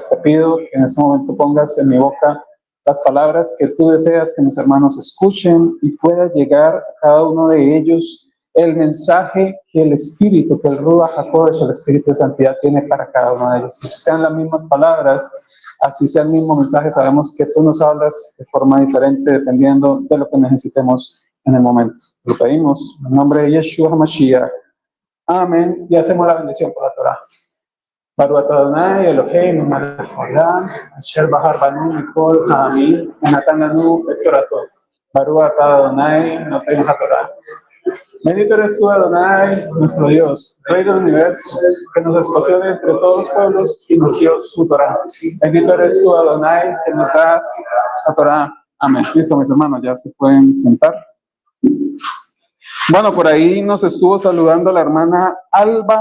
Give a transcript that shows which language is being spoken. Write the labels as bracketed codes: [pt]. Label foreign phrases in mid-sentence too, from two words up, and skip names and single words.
[es] Te pido que en este momento pongas en mi boca las palabras que tú deseas que mis hermanos escuchen y pueda llegar a cada uno de ellos el mensaje que el Espíritu, que el [he] רוח הקודש, [es] el Espíritu de Santidad, tiene para cada uno de ellos. Si sean las mismas palabras, así sea el mismo mensaje, sabemos que tú nos hablas de forma diferente dependiendo de lo que necesitemos en el momento. Lo pedimos en nombre de [he] ישוע המשיח. [es] Amén. Y hacemos la bendición por la Torah. [he] ברוך אתה אדוני אלוהינו מלך העולם אשר בחר בנו מכל העמים, ונתן לנו את תורתו. ברוך אתה אדוני נותן התורה. [es] Bendito eres tú, Adonai, nuestro Dios, Rey del universo, que nos escogió de entre todos los pueblos y nos dio su Torah. Bendito eres tú, Adonai, que nos das la Torah. Amén. Listo, mis hermanos, ya se pueden sentar. Bueno, por ahí nos estuvo saludando la hermana Alba.